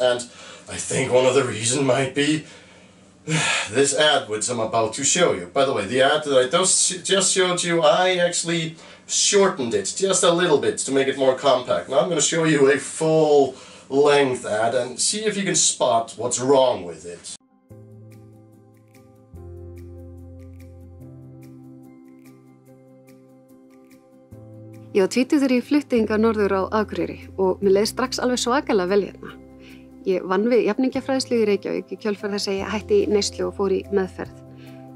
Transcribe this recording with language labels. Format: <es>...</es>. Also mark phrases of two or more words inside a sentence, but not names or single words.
<en>And I think one of the reasons might be this ad which I'm about to show you. By the way, the ad that I just showed you, I actually shortened it just a little bit to make it more compact. Now I'm going to show you a full-length ad and see if you can spot what's wrong with it.</en> <is>Ég var tvítugur þegar ég flutti hingað norður á Akureyri og mér leið strax alveg svakalega vel hérna. Ég vann við jafningjafræðslu í Reykjavík í kjölfar þess að ég hætti í neyslu og fór í meðferð.</is>